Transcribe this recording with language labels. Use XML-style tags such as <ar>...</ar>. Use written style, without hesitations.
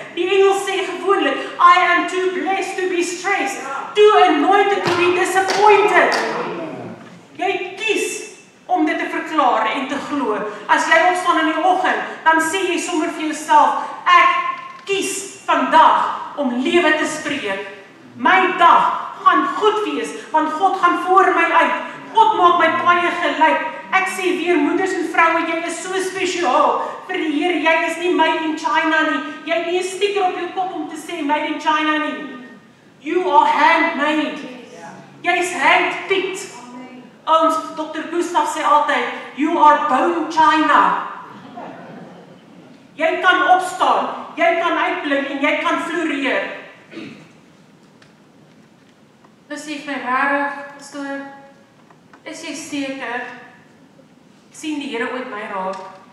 <af>Die Engels sê gewoonlik,</af> <en>I am too blessed to be stressed, too anointed to be disappointed.</en> <af>Jy kies om dit te verklaar en te glo. As jy opstaan in die oggend, dan sê jy sommer vir jouself, ek kies vandag om lewe te spreek. My dag gaan goed wees, want God gaan voor my uit. God maak my paaie gelyk. Ek sê weer, moeders en vroue, jy is so spesiaal vir die Here. Jy is nie</af> <en>made in China</en> <af>nie. Jy het nie 'n sticker op jou kop om te sê made in China nie.</af> <en>You are handmade.</en> <af>Jy is handpicked. Ons Dr. Gustav sê altyd,</af> <en>you are bone China.</en> <af>Jy kan opstaan, jy kan uitblink en jy kan floreer. Dus sê my rarig, pastoor, is jy seker? Sien die Here ooit my raak?</af>